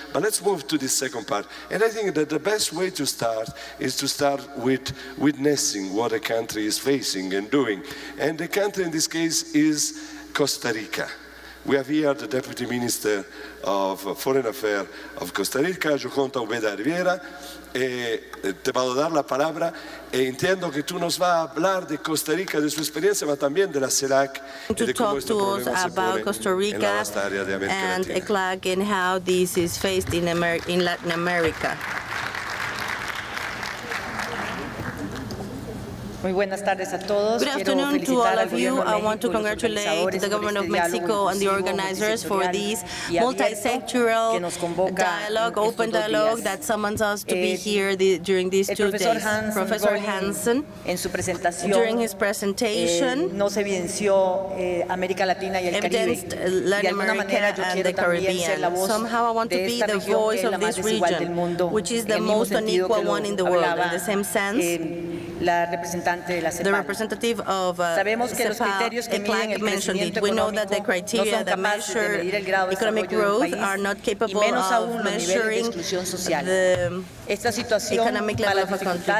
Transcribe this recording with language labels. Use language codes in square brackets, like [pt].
[en] But let's move to the second part. And I think that the best way to start is to start with witnessing what a country is facing and doing. And the country in this case is Costa Rica. We have here the Deputy Minister of Foreign Affairs of Costa Rica, Joconta Ubeda Riviera. [es] Te va a dar la palabra. Entiendo que tú nos vas a hablar de Costa Rica, de su experiencia, pero también de la CELAC y de cómo este problema se pone en la vasta área de América Latina. [en] ECLAC and how this is faced in Latin America. [es] Muy buenas tardes a todos. [en] Good afternoon to all of you. I want to congratulate the government of Mexico and the organizers for this multi-sectoral dialogue, open dialogue that summons us to be here during these 2 days. Professor Hansen, during his presentation, [es] nos evidenció América Latina y el Caribe. [en] Latin America and the Caribbean. Somehow I want to be the voice of this region, which is the most unequal one in the world. In the same sense, the representative of ECLAC mentioned it. We know that the criteria that measure economic growth are not capable of measuring the economic level of a country.